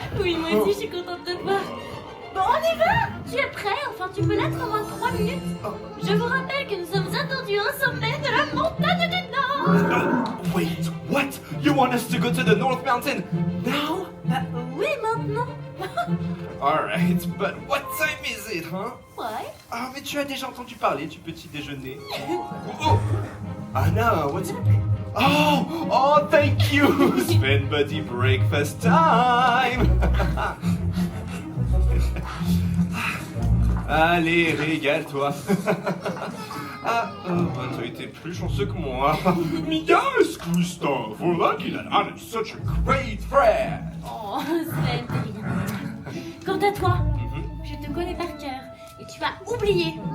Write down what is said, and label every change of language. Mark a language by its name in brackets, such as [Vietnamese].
[French] Oui, moi aussi, je suis contente de te voir. Bon, on y va! Tu es prêt? Enfin, tu peux l'être en 23 minutes. Je vous rappelle que nous sommes attendus au sommet de la montagne du Nord. [English] No, wait, what? You want us to go to the North Mountain now? [French] Bah, oui, maintenant. [English] Alright, but what time is it, huh? [French] Ouais. Ah, mais tu as déjà entendu parler du petit déjeuner. [English] Oh, Anna, what's... Oh, thank you! Sven buddy breakfast time! [French] Allez, régale-toi. Ah, bah, t'as été plus chanceux que moi. [English] Yes, Kristoff! We're lucky that Anna is such a great friend! [French] Oh, Sven, t'es bien. Quant à toi, je te connais par cœur et tu vas oublier.